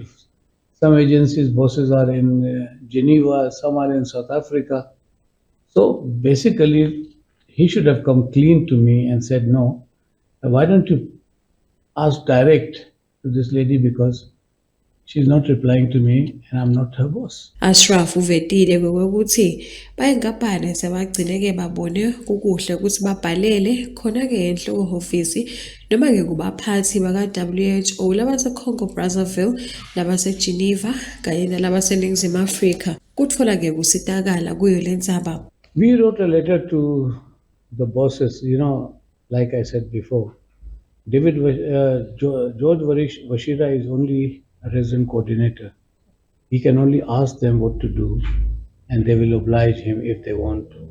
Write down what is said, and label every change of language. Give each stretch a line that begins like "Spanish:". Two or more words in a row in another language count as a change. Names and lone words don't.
English: Some agencies' bosses are in Geneva, some are in South Africa. So basically, he should have come clean to me and said, no, why don't you ask direct to this lady, because she's not replying to me and I'm not her boss.
Swati: Ashraf uvetile kwekuthi bayenkampane sebagcine-ke babone kukuhle ukuthi babhalele khona-ke enhloko ofisi noma-ke kubaphathi baka-WHO labase-Congo Brazzaville, labase-Geneva kanye nalabaseNingizimu Afrika kutfola-ke kusitakala kuyo le ndzaba.
English: We wrote a letter to the bosses, like I said before. George Washira is only a resident coordinator. He can only ask them what to do, and they will oblige him if they want to.